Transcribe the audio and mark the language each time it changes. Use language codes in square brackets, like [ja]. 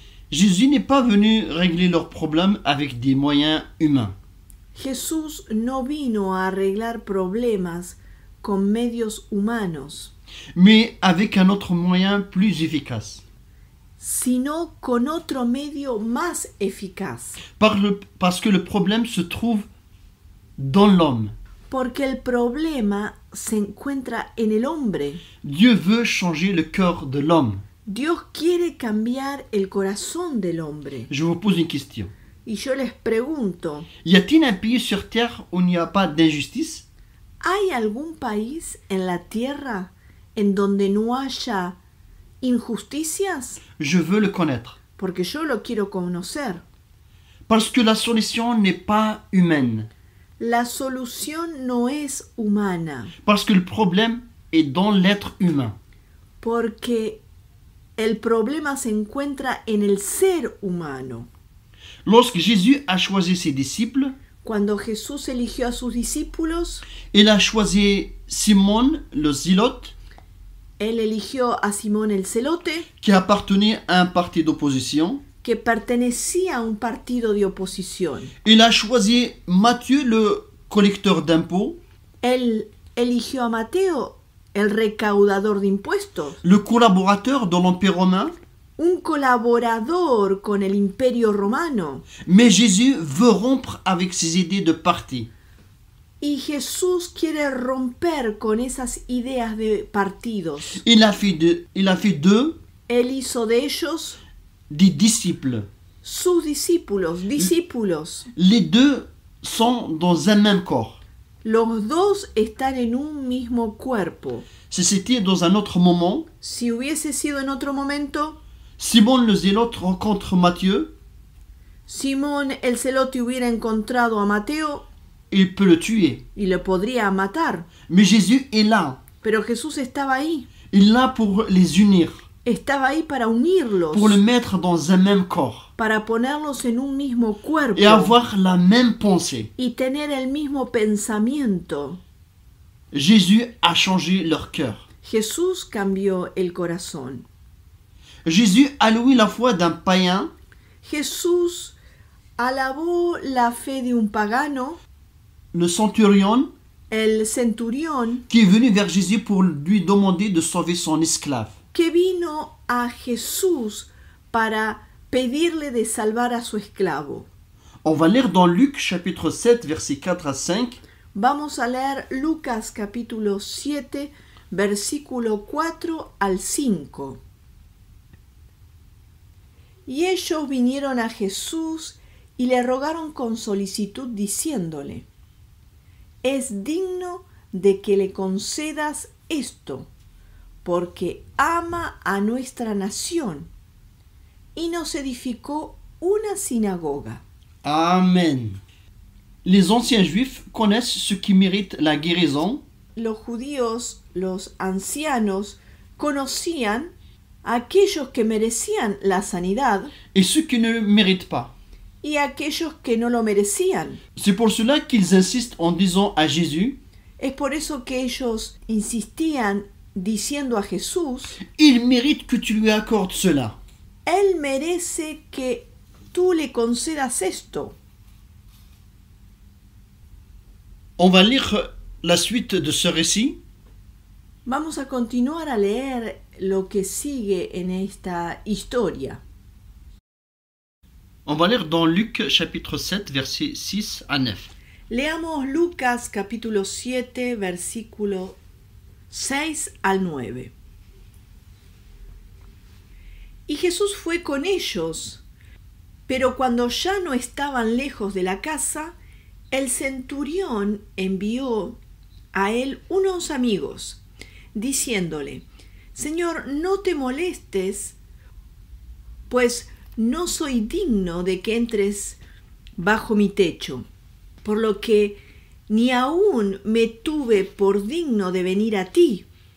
[fr] Jésus n'est pas venu régler leurs problèmes avec des moyens humains. [es] Jesús no vino a arreglar problemas con medios humanos, [fr] Mais avec un autre moyen plus efficace. [es] sino con otro medio más eficaz, [fr] Parce que le problème se trouve dans l'homme. [es] porque el problema se encuentra en el hombre. [fr] Dieu veut changer le cœur de l'homme. [es] Dios quiere cambiar el corazón del hombre. [fr] Je vous pose une question. [es] Y yo les pregunto, [fr] Y a-t-il un pays sur terre où il n'y a pas d'injustice? [es] ¿hay algún país en la tierra en donde no haya injusticias? [fr] Je veux le connaître. [es] Porque yo lo quiero conocer. [fr] Parce que la solution n'est pas humaine. [es] La solución no es humana, [fr] Parce que le problème est dans l'être humain. [es] porque el problema se encuentra en el ser humano. [fr] Lorsque Jésus a choisi ses disciples, [es] Cuando Jesús eligió a sus discípulos, [fr] il a choisi Simon le Zélote, [es] él eligió a Simón el Celote, [fr] qui appartenait à un parti d'opposition. [es] que pertenecía a un partido de oposición. [fr] Il a choisi Matthieu le collecteur d'impôts, [es] Él eligió a Mateo, el recaudador de impuestos, [fr] le collaborateur de l'Empire romain, [es] un colaborador con el imperio romano. [fr] Mais Jésus veut rompre avec ces idées de parti. [es] Y Jesús quiere romper con esas ideas de partidos. [fr] Il a fait d'eux [es] Él hizo de ellos [fr] des disciples. [es] sus discípulos. [fr] Les deux sont dans un même corps. [es] Los dos están en un mismo cuerpo. [fr] Si c'était dans un autre moment, [es] Si hubiese sido en otro momento, [fr] Simon le Zélote rencontre Matthieu, [es] Simón el celote hubiera encontrado a Mateo [fr] il peut le tuer. [es] y le podría matar. [fr] Mais Jésus est là. [es] Pero Jesús estaba ahí. [fr] Il est là pour les unir, [es] Estaba ahí para unirlos, [fr] pour les mettre dans un même corps [es] para ponerlos en un mismo cuerpo [fr] et avoir la même pensée. [es] y tener el mismo pensamiento. [fr] Jésus a changé leur cœur. [es] Jesús cambió el corazón. [fr] Jésus a loué la foi d'un païen [es] Jesús alabó la fe de un pagano, [fr] le centurion, [es] el centurión, [fr] qui est venu vers Jésus pour lui demander de sauver son esclave. [es] que vino a Jesús para pedirle de salvar a su esclavo. [fr] On va lire dans Luc chapitre 7, versets 4 à 5. [es] Vamos a leer Lucas capítulo 7, versículo 4 al 5. Y ellos vinieron a Jesús y le rogaron con solicitud diciéndole: es digno de que le concedas esto, porque ama a nuestra nación, y nos edificó una sinagoga. Amen. [fr] Les anciens juifs connaissent ceux qui méritent la guérison [es] Los judíos, los ancianos, conocían a aquellos que merecían la sanidad [fr] et ceux qui ne le méritent pas. [es] y a aquellos que no lo merecían. [fr] C'est pour cela qu'ils insistent en disant à Jésus, [es] Es por eso que ellos insistían diciendo a Jesús: [fr] il mérite que tu lui accordes cela. [es] Él merece que tú le concedas esto. [fr] On va lire la suite de ce récit. [es] Vamos a continuar a leer lo que sigue en esta historia. [fr] On va lire dans Luc chapitre 7, versets 6 à 9. [es] Leamos Lucas capítulo 7, versículo 6 al 9. Y Jesús fue con ellos, pero cuando ya no estaban lejos de la casa, el centurión envió a él unos amigos, diciéndole: Señor, no te molestes, pues no soy digno de que entres bajo mi techo, por lo que ni aún me tuve por digno de venir a ti.